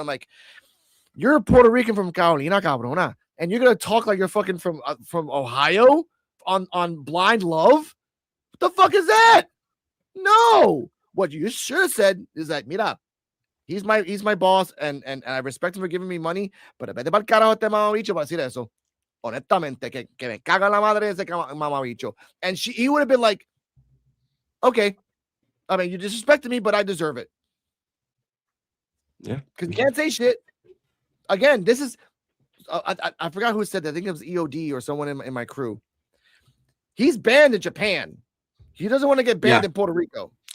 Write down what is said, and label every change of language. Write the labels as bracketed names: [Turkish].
[English] I'm like, you're a Puerto Rican from Carolina, cabrona, and you're gonna talk like you're fucking from Ohio on Blind Love. What the fuck is that? No, what you should have said is that, mira, he's my boss and I respect him for giving me money, but [Spanish] vete pa'l carajo este mamabicho para decir eso. Honestamente, que me caga la madre ese mamabicho. [English] And he would have been like, okay, I mean, you disrespected me, but I deserve it. Yeah, because you can't say shit. Again, this is I forgot who said that. I think it was EOD or someone in my crew. He's banned in Japan. He doesn't want to get banned in Puerto Rico.